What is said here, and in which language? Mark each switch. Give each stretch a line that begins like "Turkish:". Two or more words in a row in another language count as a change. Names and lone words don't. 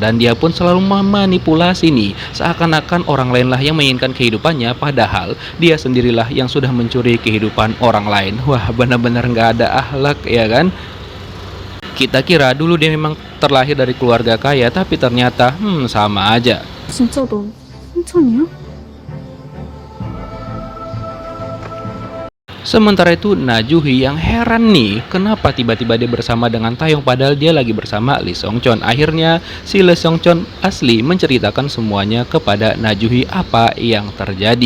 Indonesian: Dan dia pun selalu memanipulasi nih, seakan-akan orang lainlah yang menginginkan kehidupannya, padahal dia sendirilah yang sudah mencuri kehidupan orang lain. Wah, benar-benar nggak ada akhlak ya kan. Kita kira dulu dia memang terlahir dari keluarga kaya, tapi ternyata sama aja.
Korean: 진짜 너 삼촌이야?
Indonesian: Sementara itu Najuhi yang heran nih, kenapa tiba-tiba dia bersama dengan Taeyong padahal dia lagi bersama Lee Seong-chon. Akhirnya si Lee Seong-chon asli menceritakan semuanya kepada Najuhi apa yang terjadi.